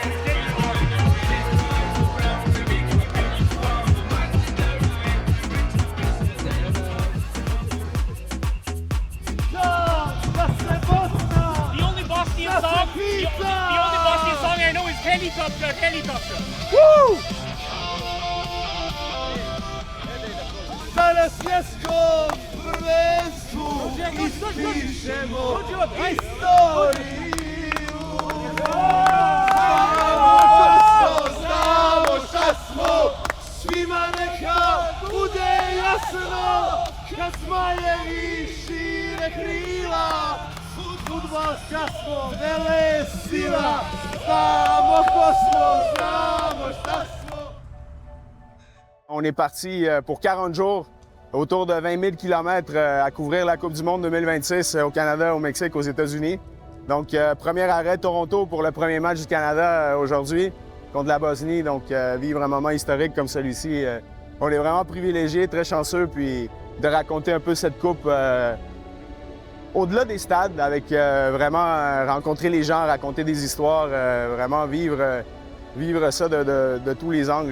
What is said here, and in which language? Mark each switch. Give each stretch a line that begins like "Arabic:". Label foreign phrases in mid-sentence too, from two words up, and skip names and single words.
English: The only Bosnian song I know is Helicopter, Helicopter. Woo!
Bosnian: Na svjetskom prvenstvu ispišemo istoriju. Znamo šta smo, svima neka bude jasno, kad zmajevi šire krila, fudbalska smo vele sila, znamo ko smo, znamo šta smo.
French: On est parti pour 40 jours, autour de 20 000 km à couvrir la Coupe du monde 2026 au Canada, au Mexique, aux États-Unis. Donc, premier arrêt Toronto pour le premier match du Canada aujourd'hui contre la Bosnie. Donc, vivre un moment historique comme celui-ci, on est vraiment privilégiés, très chanceux, puis de raconter un peu cette Coupe au-delà des stades, avec vraiment rencontrer les gens, raconter des histoires, vraiment vivre ça de tous les angles.